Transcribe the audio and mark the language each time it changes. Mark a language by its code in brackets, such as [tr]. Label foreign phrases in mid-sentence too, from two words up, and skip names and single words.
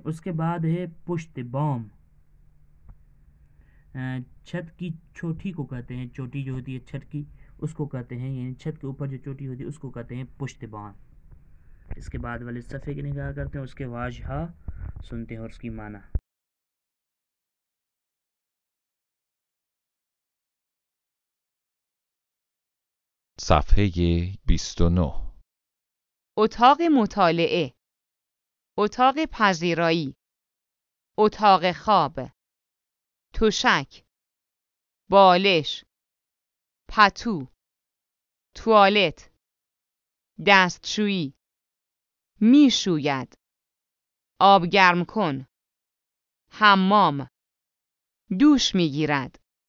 [ur] اس کے بعد ہے [fa] پشت بام, [ur] چھت کی چوٹی کو کہتے ہیں. چوٹی جو ہوتی ہے چھت کی اس کو کہتے ہیں، یعنی چھت کے اوپر جو چوٹی ہوتی ہے اس کو کہتے ہیں [fa] پشت بام. [ur] اس کے بعد والے صفحے کی نگاہ کرتے ہیں، اس کے واژہ سنتے ہیں اور اس کی معنی. [fa] صفحه 29. اتاق مطالعه، اتاق پذیرایی، اتاق خواب، تشک، بالش، پتو، توالت، دستشویی، میشوید، آب گرم کن، حمام، دوش میگیرد.